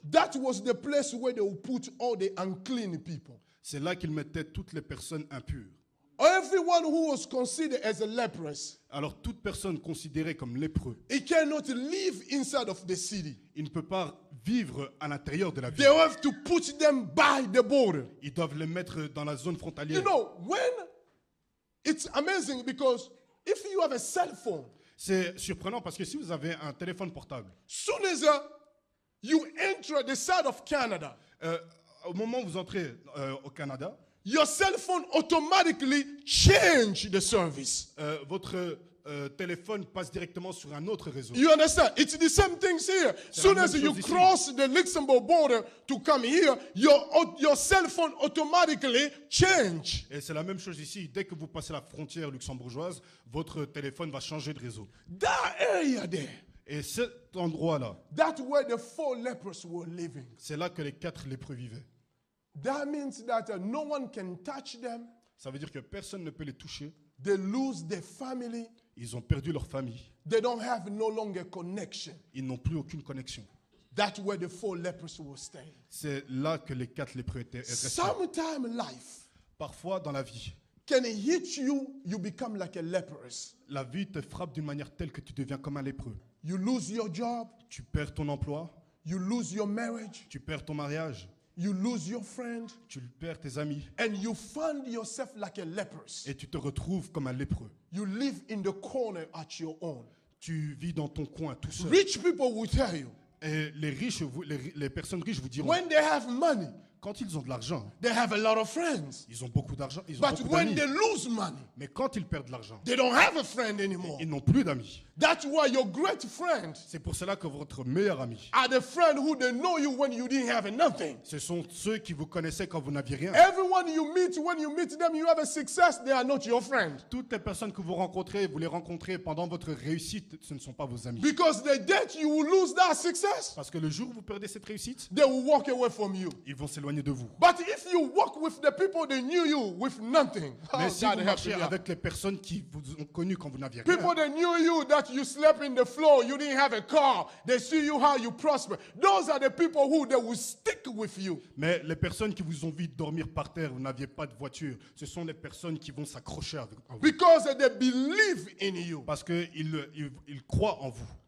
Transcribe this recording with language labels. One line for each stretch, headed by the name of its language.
English: that was the place where they would put all the unclean people.
French: c'est là qu'ils mettaient toutes les personnes impures.
English: Everyone who was considered as a leprous,
French: Alors, toute personne considérée comme lépreux,
English: he cannot live inside of the city.
French: il ne peut pas vivre à l'intérieur de la
English: They
French: ville.
English: have to put them by the border.
French: Ils doivent les mettre dans la zone
English: You
French: frontalière.
English: know, it's amazing because if you have a cell phone,
French: C'est surprenant parce que si vous avez un téléphone portable,
English: soon as you enter the side of Canada,
French: au moment où vous entrez au Canada,
English: your cell phone automatically change the service.
French: votre téléphone passe directement sur un autre réseau.
English: You understand? It's the same things here.
French: C'est la
English: Soon
French: même
English: as you
French: chose ici.
English: cross the Luxembourg border to come here, your cell phone automatically change.
French: Et c'est la même chose ici. Dès que vous passez la frontière luxembourgeoise, votre téléphone va changer de réseau.
English: That area there,
French: Et cet endroit-là,
English: that's where the 4 lepers were living.
French: c'est là que les 4 lépreux vivaient.
English: That means that no one can touch them.
French: Ça veut dire que personne ne peut les toucher.
English: They lose their family.
French: Ils ont perdu leur famille.
English: They don't have no longer connection.
French: Ils n'ont plus aucune connexion.
English: That's where the 4 lepers were staying.
French: C'est là que les 4 lépreux étaient restés.
English: Sometime life
French: Parfois, dans la vie,
English: can hit you, you become like a leper.
French: la vie te frappe d'une manière telle que tu deviens comme un lépreux.
English: You lose your job,
French: Tu perds ton emploi,
English: you lose your marriage,
French: tu perds ton mariage,
English: you lose your friend,
French: tu perds tes amis
English: and you find yourself like a leper.
French: et tu te retrouves comme un lépreux.
English: You live in the corner at your own.
French: Tu vis dans ton coin tout seul.
English: Rich people will tell you,
French: Et les riches, les personnes riches vous diront,
English: when they have money,
French: quand ils ont de l'argent,
English: they have a lot of friends.
French: ils ont beaucoup d'argent, ils ont
English: But
French: beaucoup
English: when
French: d'amis.
English: they lose money,
French: Mais quand ils perdent de l'argent,
English: they don't have a friend anymore.
French: ils n'ont plus d'amis.
English: That's why your great friend
French: C'est pour cela que votre meilleur ami,
English: are the friend who they know you when you didn't have nothing.
French: ce sont ceux qui vous connaissaient quand vous n'aviez rien.
English: Everyone you meet, when you meet them, you have a success, they are not your friend.
French: Toutes les personnes que vous les rencontrez pendant votre réussite, ce ne sont pas vos amis.
English: Because the day you will lose that success,
French: Parce que le jour où vous perdez cette réussite,
English: they will walk away from you.
French: ils vont s'éloigner de vous.
English: But if you walk with the people that knew you with nothing,
French: Mais
English: oh,
French: si
English: God
French: vous
English: help
French: marchez
English: me out.
French: avec les personnes qui vous ont connu quand vous n'aviez
English: People
French: rien,
English: that knew you, that you slept in the floor, you didn't have a car, they see you how you prosper. Those are the people who they will stick with you.
French: mais les personnes qui vous ont vu dormir par terre, vous n'aviez pas de voiture, ce sont les personnes qui vont s'accrocher à vous.
English: Because they believe in you.
French: Parce qu'ils ils croient en vous.